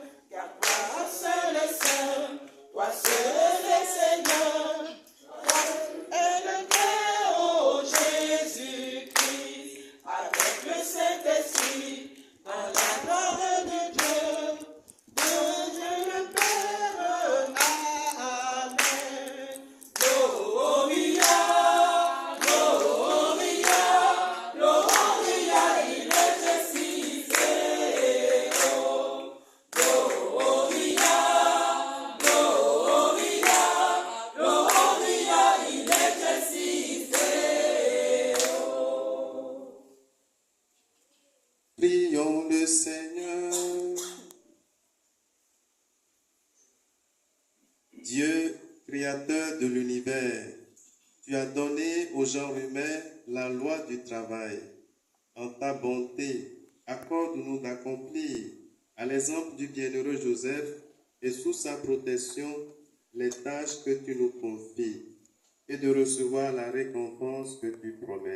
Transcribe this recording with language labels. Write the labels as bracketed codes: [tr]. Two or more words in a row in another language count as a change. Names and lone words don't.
[fr] Car toi seul est saint, toi seul est Seigneur. Toi es le Père, ô Jésus-Christ, avec le Saint-Esprit, dans la gloire de Dieu le Père. Amen. [la] Gloria, Gloria, Gloria in excelsis Deo. Gloria, Gloria, Gloria in excelsis Deo. [fr] Prions le Seigneur. Dieu, créateur de l'univers, tu as donné au genre humain la loi du travail. En ta bonté, accorde-nous d'accomplir, à l'exemple du bienheureux Joseph et sous sa protection, les tâches que tu nous confies et de recevoir la récompense que tu promets.